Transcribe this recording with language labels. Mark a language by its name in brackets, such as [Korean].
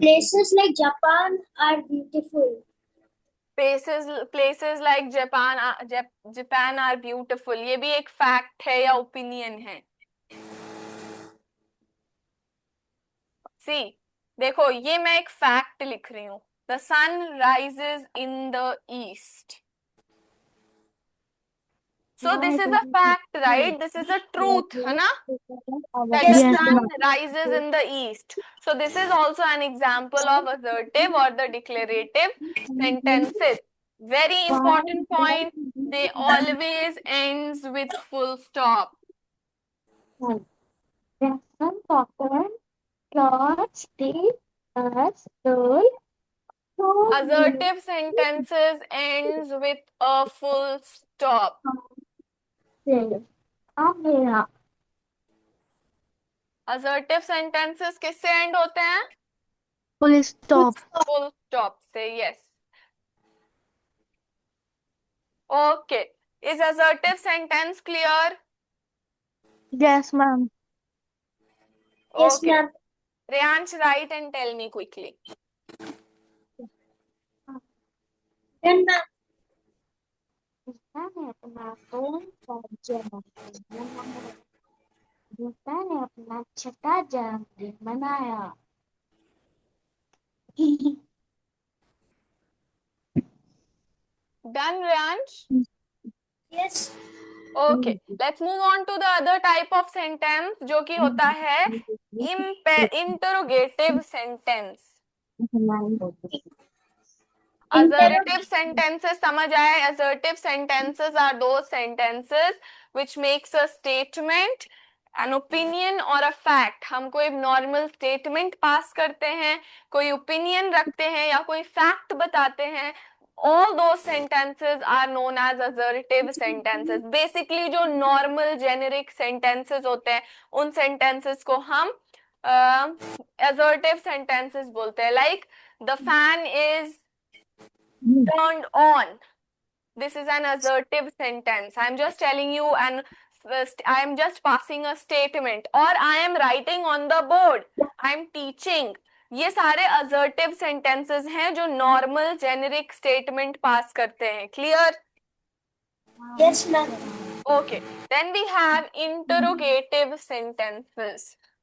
[English] Places like Japan are beautiful. Places like Japan are beautiful, [Hindi] ये भी एक fact है या ओपिनियन है? [English] see, [Hindi] देखो ये मैं एक फैक्ट लिख रही हूँ, [English] The sun rises in the east, so this is a fact, right? This is a truth, [Hindi] है ना, [English] that the Yes, sun ma'am. rises in the east. So this is also an example of assertive or the declarative sentences. Very important point, they always ends with full stop. The sun cotton cloth stay as the Assertive sentences ends with a full stop. [Hindi] मेरा Assertive sentences किससे end होते हैं? [English] full stop. Full stop [Hindi] से, [English] yes. Okay, is assertive sentence clear? Yes, ma'am. Yes, Okay. ma'am. Reyansh, write and tell me quickly. Then, ma'am. [Hindi] ने अपना कौन सा जन्मदिन मनाया? गीता ने अपना छठा जन्मदिन मनाया. [English] Done, Reyansh? Yes. Okay, let's move on to the other type of sentence [Hindi] जो कि होता है [English] interrogative sentence. [Hindi] Assertive sentences समझ आए? [English] Assertive sentences are those sentences which makes a statement, an opinion or a fact. [Hindi] हम कोई normal statement pass करते हैं, कोई ओपिनियन रखते हैं या कोई फैक्ट बताते हैं. [English] All those sentences are known as assertive sentences. [Hindi] Basically जो normal generic sentences होते हैं उन sentences को हम assertive sentences बोलते हैं. [English] Like the fan is turned on. This is an assertive sentence. I am just telling you and I am just passing a statement. Or I am writing on the board. I am teaching. [Hindi] ये सारे assertive sentences हैं जो normal generic statement pass करते हैं. [English] Clear? Yes, ma'am. Okay. Then we have interrogative sentences.